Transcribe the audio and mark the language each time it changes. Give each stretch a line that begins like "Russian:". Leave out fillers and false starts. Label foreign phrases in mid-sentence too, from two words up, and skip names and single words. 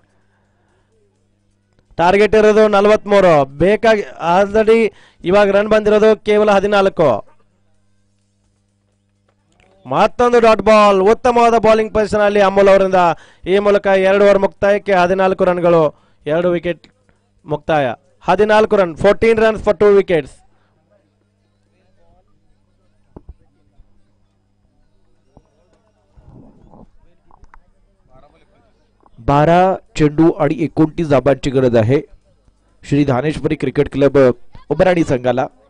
Kannada: ಟಾರ್ಗೆಟ್ ಇರೋದು 43, ಬೇಕಾಗಿ ಆಲ್ರೆಡಿ ಇವಾಗ ರನ್ ಬಂದಿರೋದು ಕೇವಲ 14. ಮತ್ತೊಂದು
English: dot ball,
Kannada: ಉತ್ತಮವಾದ
English: bowling position
Kannada: ಅಲ್ಲಿ ಅಮೂಲ್ ಅವರಿಂದ. ಈ ಮೂಲಕ 2 ಓವರ್ ಮುಕ್ತಾಯಕ್ಕೆ 14 ರನ್ಗಳು, 2 ವಿಕೆಟ್ ಮುಕ್ತಾಯ.
English: 14 run, 14 runs for 2 wickets.
Marathi: बारा चेंडू आणि 29 धाबांची गरज आहे श्री धानेश्वरी क्रिकेट क्लब उमराणी संघाला.